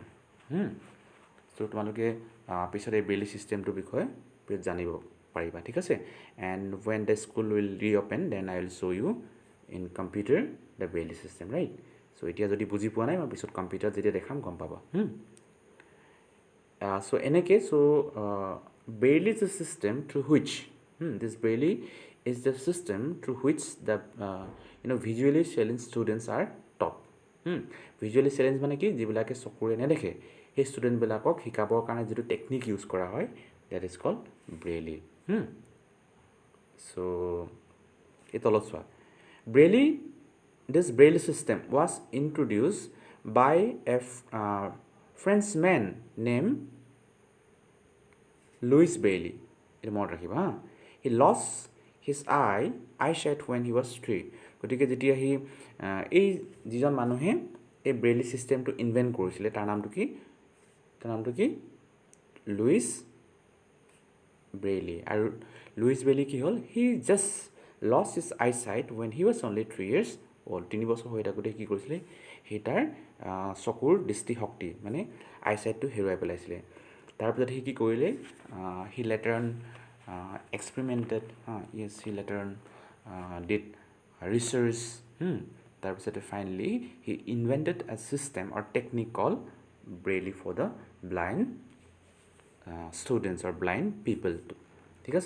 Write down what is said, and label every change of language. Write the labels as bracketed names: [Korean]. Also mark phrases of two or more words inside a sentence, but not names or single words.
[Assamese] চ' তোমালোকে পিছত এই ব্ৰেইলি ছিষ্টেমটোৰ বিষয়ে জানিব পাৰিবা, ঠিক আছে? [English] And when the school will reopen then I will show you in computer the Braille system, right? [Assamese] চ' এতিয়া যদি বুজি পোৱা নাই, মই পিছত কম্পিউটাৰত যেতিয়া দেখাম গম পাবা। So এনেকৈ, [English] Braille is a system through which this Braille is the system through which the visually challenged students are taught. [Assamese] Visually challenged মানে কি, যিবিলাকে চকুৰে নেদেখে সেই ষ্টুডেণ্টবিলাকক শিকাবৰ কাৰণে যিটো [English] technique use [Assamese] কৰা হয়, [English] that is called Braille. [Assamese] So এই তলত চোৱা, [English] this Braille system was introduced by a Frenchman named Louis Braille. [Assamese] এটা মনত ৰাখিবা হা। [English] He lost his eyesight when he was 3. [Assamese] গতিকে যেতিয়া সি এই যিজন মানুহে এই ব্ৰেইলি ছিষ্টেমটো ইনভেণ্ট কৰিছিলে, তাৰ নামটো কি? লুইচ ব্ৰেইলি। আৰু লুইচ ব্ৰেইলি কি হ'ল? [English] he just lost his eyesight when he was only 3 years old. [Assamese] 3 বছৰ হৈ থাকোঁতে কি কৰিছিলে? সি তাৰ চকুৰ দৃষ্টিশক্তি মানে আইচাইটটো হেৰুৱাই পেলাইছিলে। তাৰপিছত সি কি কৰিলে? [English] He later on experimented, he later on did research. তাৰপিছতে finally he invented a system or technique called Braille for the blind students or blind people, [Assamese] ঠিক আছে?